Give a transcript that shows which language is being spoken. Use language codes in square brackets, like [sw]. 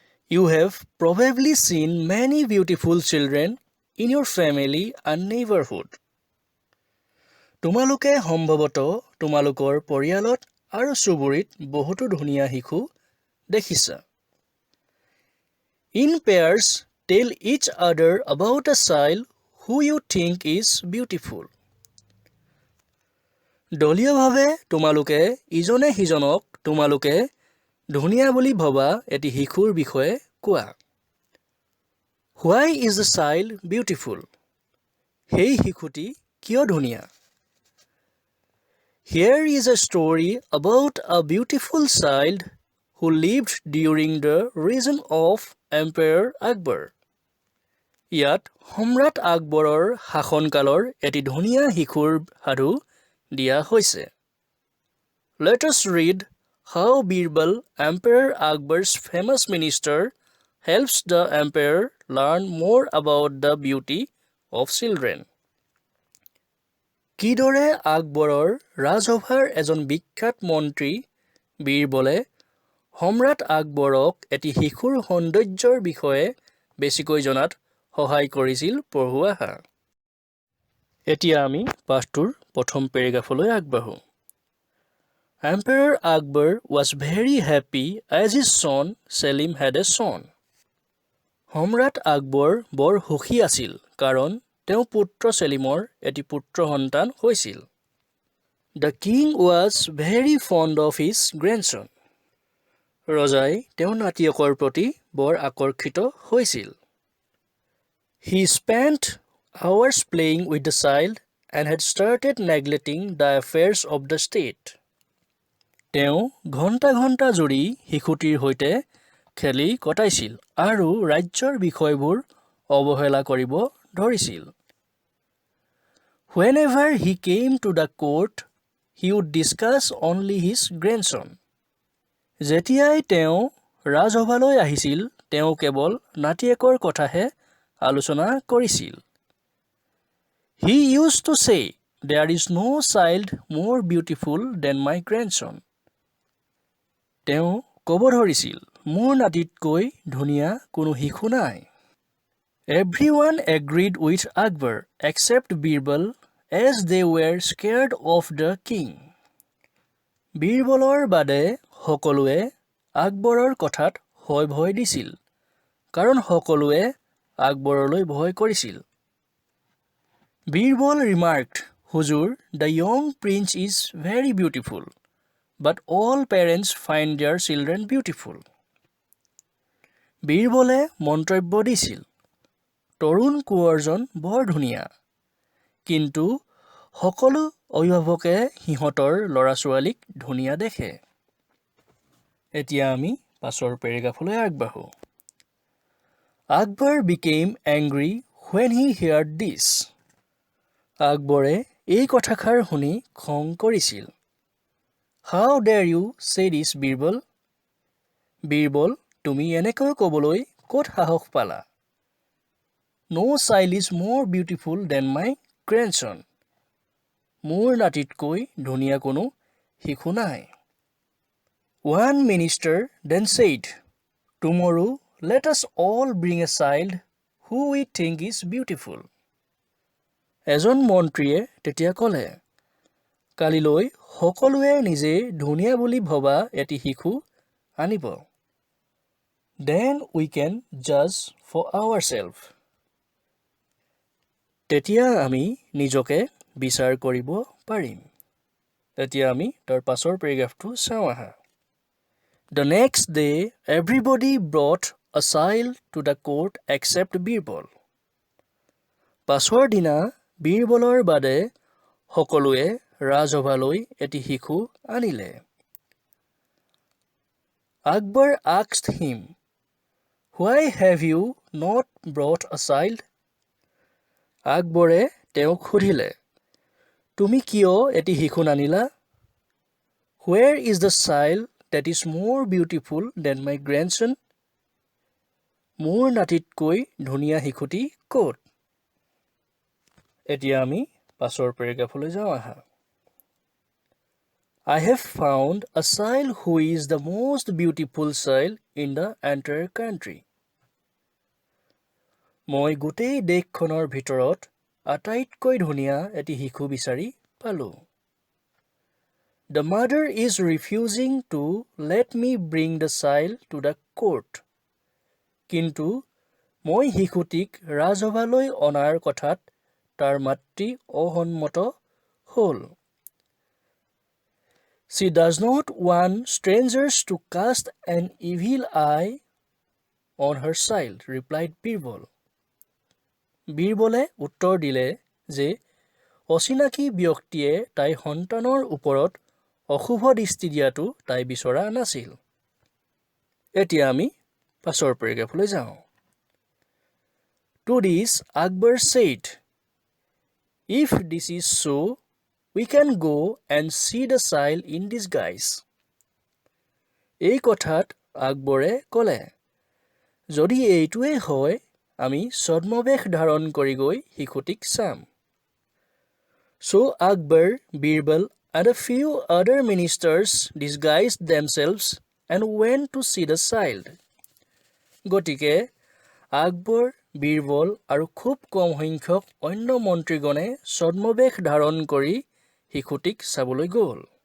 [en] You have probably seen many beautiful children in your family and neighborhood. [as] তোমালোকে সম্ভৱতঃ তোমালোকৰ পৰিয়ালত আৰু চুবুৰীত বহুতো ধুনীয়া শিশু দেখিছা। [en] In pairs, tell each other about a child who you think is beautiful. [as] দলীয়ভাৱে তোমালোকে ইজনে সিজনক তোমালোকে ধুনীয়া বুলি ভবা এটি শিশুৰ বিষয়ে কোৱা। [en] Why is the child beautiful? [as] সেই শিশুটি কিয় ধুনীয়া? [en] Here is a story about a beautiful child who lived during the reign of Emperor Akbar. [as] ইয়াত সম্ৰাট আকবৰৰ শাসনকালৰ এটি ধুনীয়া শিশুৰ সাধু দিয়া হৈছে। [en] Let us read how Birbal, Emperor Akbar's famous minister, helps the emperor learn more about the beauty of children. [as] কিদৰে আকবৰৰ ৰাজসভাৰ এজন বিখ্যাত মন্ত্ৰী বীৰবলে সম্ৰাট আকবৰক এটি শিশুৰ সৌন্দৰ্যৰ বিষয়ে বেছিকৈ জনাত সহায় কৰিছিল পঢ়ুৱা হা। এতিয়া আমি পাঠটোৰ প্ৰথম পেৰেগ্ৰাফলৈ আগবাঢ়ো। [en] Emperor Akbar was very happy as his son Selim had a son. [as] সম্ৰাট আকবৰ বৰ সুখী আছিল কাৰণ তেওঁ পুত্ৰ সেলিমৰ এটি পুত্ৰ সন্তান হৈছিল। [en] The king was very fond of his grandson. [as] ৰজাই তেওঁৰ নাতিয়েকৰ প্ৰতি বৰ আকৰ্ষিত হৈছিল। [en] He spent hours playing with the child and had started neglecting the affairs of the state. [as] তেওঁ ঘণ্টা ঘণ্টা জুৰি শিশুটিৰ সৈতে খেলি কটাইছিল আৰু ৰাজ্যৰ বিষয়বোৰ অৱহেলা কৰিব ধৰিছিল। [en] Whenever he came to the court, he would discuss only his grandson. [as] যেতিয়াই তেওঁ ৰাজসভালৈ আহিছিল, তেওঁ কেৱল নাতিয়েকৰ কথাহে আলোচনা কৰিছিল। [en] He used to say, "There is no child more beautiful than my grandson." [as] তেওঁ ক'ব ধৰিছিল, মোৰ নাতিতকৈ ধুনীয়া কোনো শিশু নাই। [en] Everyone agreed with Akbar except Birbal as they were scared of the king. [as] বীৰবলৰ বাদে সকলোৱে আকবৰৰ কথাত হয় ভয় দিছিল কাৰণ সকলোৱে আকবৰলৈ ভয় কৰিছিল। [en] Birbal remarked, "Huzur, the young prince is very beautiful, but all parents find their children beautiful." [as] বীৰবলে মন্তব্য দিছিল, তৰুণ কোঁৱৰজন বৰ ধুনীয়া, কিন্তু সকলো অভিভাৱকে সিহঁতৰ ল'ৰা-ছোৱালীক ধুনীয়া দেখে। এতিয়া আমি পাছৰ পেৰেগ্ৰাফলৈ আগবাঢ়ো। [en] Akbar became angry when he heard this. [as] আকবৰে এই কথাষাৰ শুনি খং কৰিছিল। [en] How dare you say this, Birbal? [as] Birbal, তুমি এনেকৈ ক'বলৈ ক'ত সাহস পালা? [en] No child is more beautiful than my grandson. [as] মোৰ নাতিতকৈ ধুনীয়া কোনো শিশু নাই। [en] One minister then said, "Tomorrow let us all bring a child who we think is beautiful." [as] এজন মন্ত্ৰীয়ে তেতিয়া ক'লে, কালিলৈ সকলোৱে নিজে ধুনীয়া বুলি ভবা এটি শিশু আনিব। [en] Then we can judge for ourselves. [as] তেতিয়া আমি নিজকে বিচাৰ কৰিব পাৰিম। এতিয়া আমি তাৰ পাছৰ পেৰেগ্ৰাফটো চাওঁ আহা। [en] The next day, everybody brought a child to the court except Birbal. [as] পাছৰ দিনা বীৰবলৰ বাদে সকলোৱে ৰাজসভালৈ এটি শিশু আনিলে। [en] Akbar asked him, "Why have you not brought a child? [as] আকবৰে তেওঁক সুধিলে, তুমি কিয় এটি শিশু নানিলা? [en] Where is the child that is more beautiful than my grandson? [as] মোৰ নাতিতকৈ ধুনীয়া শিশুটি ক'ত? এতিয়া আমি পাছৰ পেৰেগ্ৰাফলৈ যাওঁ আহা। [en] I have found a child who is the most beautiful child in the entire country. [as] মই গোটেই দেশখনৰ ভিতৰত আটাইতকৈ ধুনীয়া এটি শিশু বিচাৰি পালোঁ। [en] The mother is refusing to let me bring the child to the court. [as] কিন্তু মই শিশুটিক ৰাজসভালৈ অনাৰ কথাত তাৰ মাতৃ অসন্মত হ'ল। [en] She does not want strangers to cast an evil eye on her child, replied Birbal. [as] বীৰবলে উত্তৰ দিলে যে অচিনাকি ব্যক্তিয়ে তাইৰ সন্তানৰ ওপৰত অশুভ দৃষ্টি দিয়াটো তাই বিচৰা নাছিল। এতিয়া আমি পাছৰ পেৰেগ্ৰাফলৈ যাওঁ। [en] To this, Akbar said, if this is so, we can go and see the child in disguise. [as] এই কথাত আকবৰে ক'লে, যদি এইটোৱে হয়, আমি ছদ্মবেশ ধাৰণ কৰি গৈ শিশুটিক চাম। [en] So Akbar, Birbal, and a few other ministers disguised themselves and went to see the child. [as] গতিকে আকবৰ, বীৰবল আৰু খুব কম সংখ্যক অন্য মন্ত্ৰীগণে ছদ্মবেশ ধাৰণ কৰি শিশুটিক চাবলৈ গ'ল।